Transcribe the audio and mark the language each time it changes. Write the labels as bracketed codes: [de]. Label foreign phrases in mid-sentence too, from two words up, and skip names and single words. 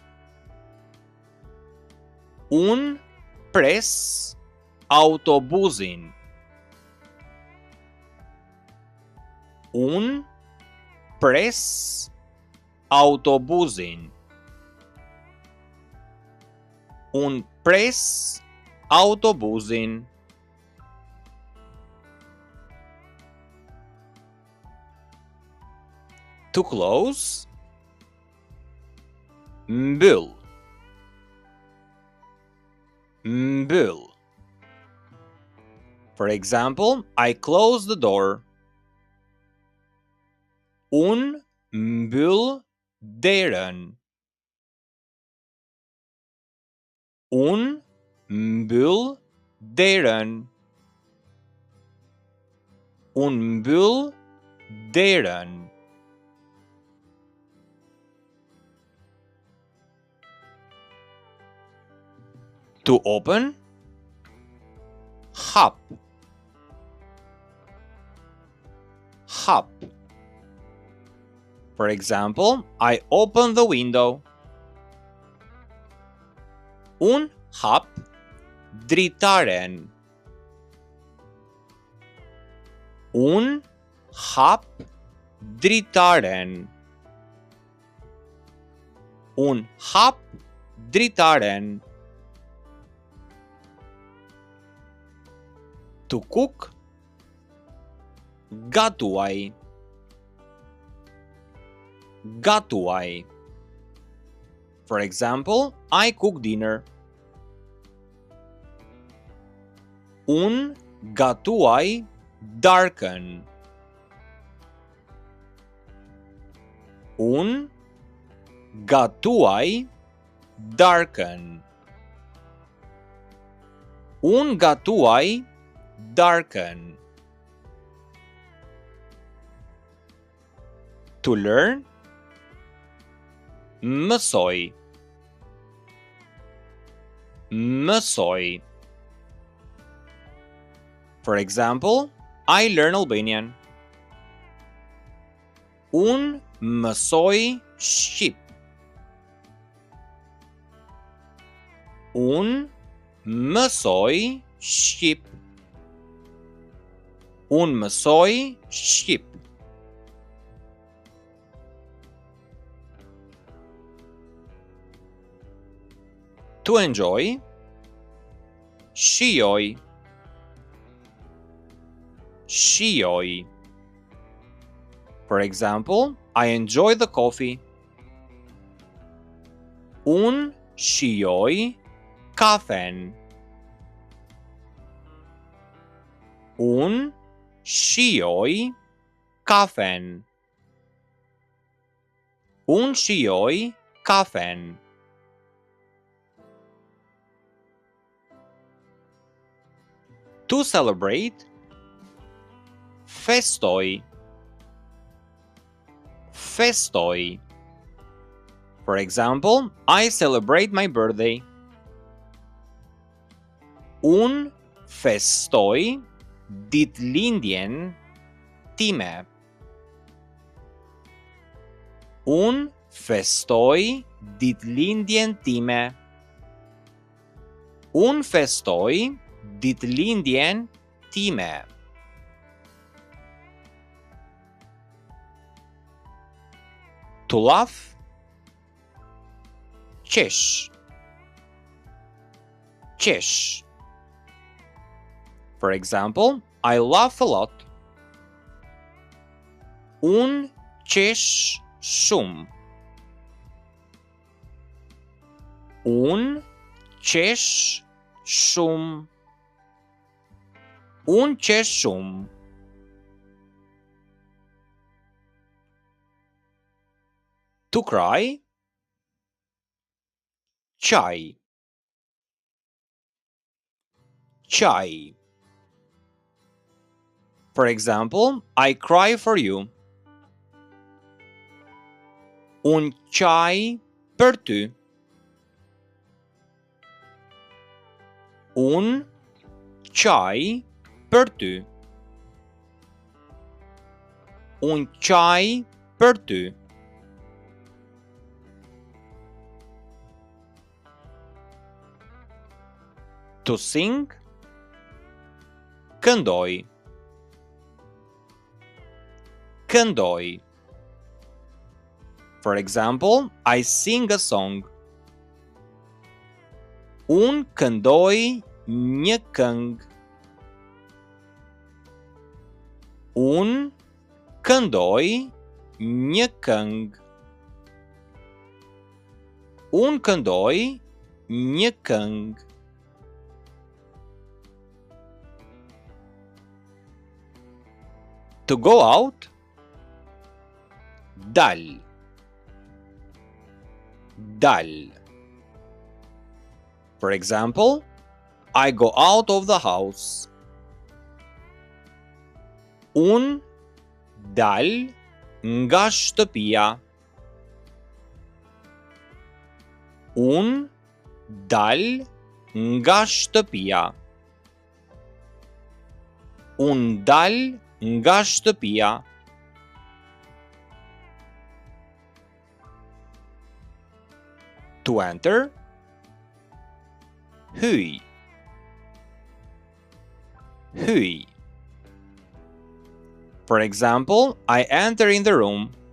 [sq] Unë pres autobusin. Unë pres autobusin. Unë pres autobusin. [en] To close, [sq] mbyll. Mbyll. [en] For example, I close the door. [sq] Unë mbyll derën. Unë mbyll derën. Unë mbyll derën. [en] To open, [sq] hap. Hap. [en] For example, I open the window. [sq] Unë hap dritaren. Unë hap dritaren. Unë hap dritaren. [en] To cook, [sq] gatuaj. Gatuaj. [en] For example, I cook dinner. [sq] Unë gatuaj darkën. Unë gatuaj darkën. Unë gatuaj darkën. [en] To learn, [sq] mësoj. Mësoj. [en] For example, I learn Albanian. [sq] Unë mësoj Shqip. Unë mësoj Shqip. Unë mësoj Shqip. [en] To enjoy, [sq] shijoj. Shijoj. [en] For example, I enjoy the coffee. [sq] Unë shijoj kafen. Unë shijoj kafen. Unë shijoj kafen. [en] To celebrate, festoj. [sq] Festoj. [en] For example, I celebrate my birthday. [sq] Unë festoj ditëlindjen time. Unë festoj ditëlindjen time. Unë festoj ditëlindjen time. [en] To laugh, [sq] qesh. Qesh. [en] For example, I laugh a lot. [sq] Unë qesh shumë. Unë qesh shumë. Unë qesh shumë. [en] To cry, [sq] qaj. Qaj. [en] For example, I cry for you. [sq] Un qaj për ty. Un qaj për ty. Un qaj për ty. [en] To sing, këndoj. [sq] Këndoj. [en] For example, I sing a song. [sq] Un këndoj një këngë. Un këndoj një këngë. Un këndoj një këngë. [en] To go out, dal. [sq] Dal. [en] For example, I go out of the house. [sq] Un dal nga shtëpia. Un dal nga shtëpia. Un dal nga shtëpia. [en] To enter, [sq] hyj. Hyj. [en] For example, I enter in the room.